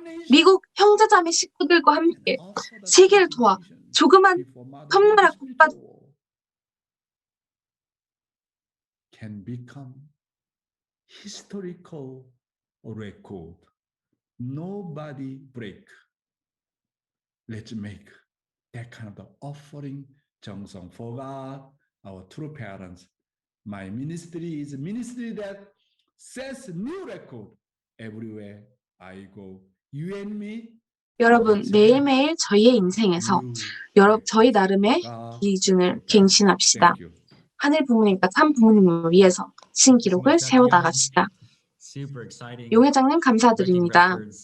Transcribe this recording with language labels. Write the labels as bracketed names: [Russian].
[Korean] 미국 형제자매 식구들과 함께 세계를 도와 조그만 섬나라 국가 [English] can become historical record. Nobody break. Let's make that kind of the offering 정성 for God, our true parents. My ministry is a ministry that sets new record everywhere I go. You and me, [Korean] 여러분, 매일매일 저희의 인생에서 저희 나름의 기준을 갱신합시다. [English] Thank you. [Korean] 하늘 부모님과 참 부모님을 위해서 신기록을 세워나갑시다. 용 회장님 감사드립니다.